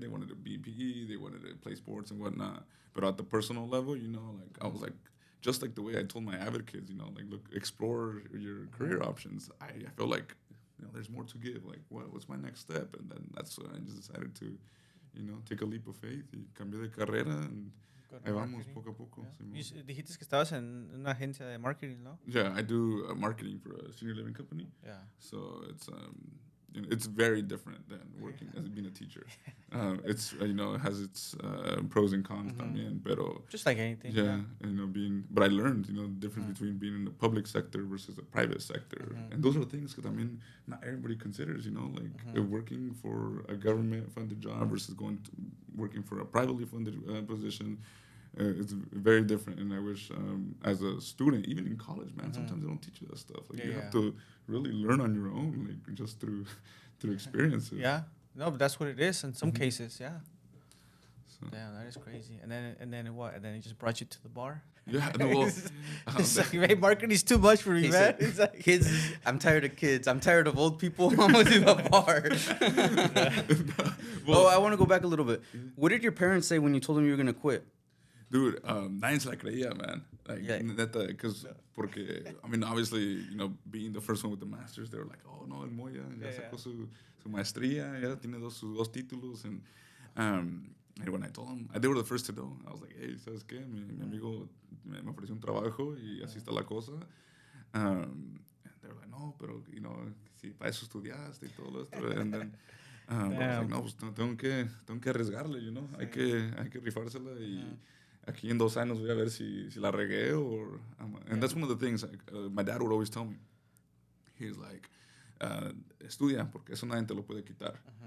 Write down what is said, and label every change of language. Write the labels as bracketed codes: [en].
[en] They wanted to be PE. They wanted to play sports and whatnot. But at the personal level, like, I was like, just like the way I told my avid kids, like, look, explore your career options. I feel like, there's more to give. Like, what's my next step? And then that's when I just decided to, take a leap of faith. [es] Y cambié de carrera, and ahí vamos, poco a poco. [en] Yeah. [es] Dijiste que estabas en una agencia de marketing, ¿no? [en] Yeah, I do marketing for a senior living company. Yeah. So it's very different than working as being a teacher. It's it has its pros and cons [es] también, pero [en] just like anything. Yeah, but I learned the difference between being in the public sector versus the private sector, and those are things that not everybody considers. Like working for a government funded job versus working for a privately funded position. It's very different, and I wish as a student, even in college, man, sometimes they don't teach you that stuff. Like, you have to really learn on your own, like, just through experiences. Yeah, no, but that's what it is in some cases. Yeah. So. Damn, that is crazy. And then what? And then he just brought you to the bar. Yeah, no, well, it's like, hey, marketing is too much for me, man. It's like, kids, I'm tired of kids. I'm tired of old people. I'm with you at the bar. Well, I want to go back a little bit. What did your parents say when you told them you were gonna quit? [es] Dude, nadie se la creía, man. [en] Like, neta, because, porque, I mean, obviously, being the first one with the masters, they were like, oh, no, [es] el Moya ya sacó su maestría, ya tiene sus dos títulos, [en] and when I told them, they were the first to know. I was like, hey, [es] ¿sabes qué? Mi amigo me ofreció un trabajo y así está la cosa. [en] And they were like, [es] no, pero, si para eso estudiaste y todo esto. [en] And then, I was like, [es] no, pues tengo que arriesgarle, hay que rifársela y aquí en 2 años voy a ver si la regué or... [en] and that's one of the things my dad would always tell me. He's like, [es] estudia, porque eso nadie te lo puede quitar.